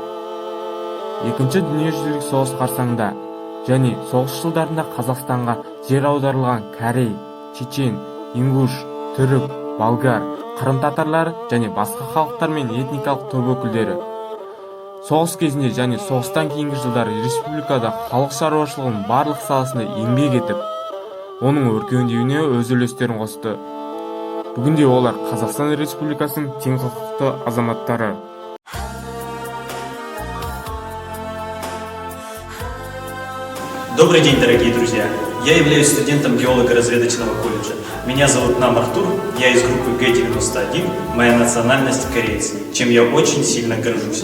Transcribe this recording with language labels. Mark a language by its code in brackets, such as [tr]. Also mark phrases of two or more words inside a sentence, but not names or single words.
[kk] Екінші дүниежүзілік соғыс қарсаңында және соғыс жылдарында Қазақстанға жер аударылған корей, чечен, ингуш, түрік, болгар, қырым татарлары және басқа халықтар мен этникалық топ өкілдері соғыс кезінде және соғыстан кейінгі жылдары республикада халық шаруашылығының барлық саласында еңбек етіп, оның өркендеуіне өз үлестерін қосты. Бүгінде олар Қазақстан Республикасының тең құқықты азаматтары. [ru] Добрый день, дорогие друзья! Я являюсь студентом геолого-разведочного колледжа. Меня зовут Нам Артур, я из группы Г-91, моя национальность корейец, чем я очень сильно горжусь.